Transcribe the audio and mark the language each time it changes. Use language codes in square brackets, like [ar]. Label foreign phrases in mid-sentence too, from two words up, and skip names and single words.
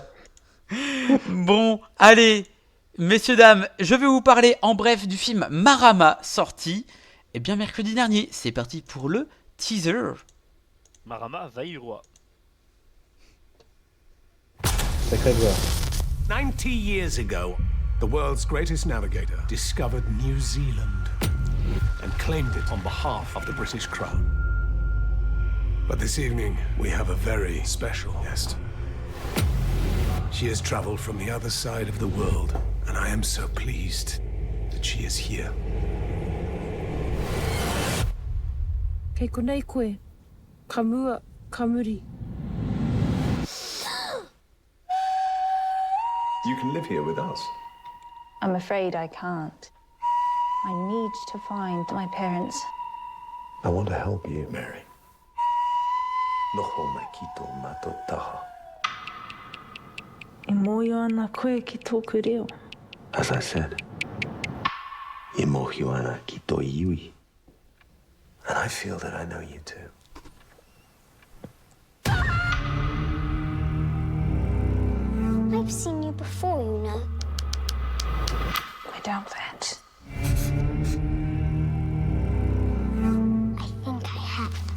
[fr] Bon, allez, messieurs, dames, je vais vous parler en bref du film Marama, sorti bien mercredi dernier. C'est parti pour le teaser. Marama Vairua. Sacré voix. [en] 90 years ago, the world's greatest navigator discovered New Zealand and claimed it on behalf of the British Crown. But this evening, we have a very special guest. She has traveled from the other side of the world, and I am so pleased that she is here. [mi] Kei konei koe, ka mua, ka muri. [en] You can live here with us. I'm afraid I can't. I need to find my parents. I want to help you, Mary. [mi] Noho mai kito mato taha. E moio ana koe ki tōku reo. [en] As I said, [mi] e mohio ana ki tō iwi. [en] And I feel that I know you too. I've seen you before, you know. I doubt that. I think I have.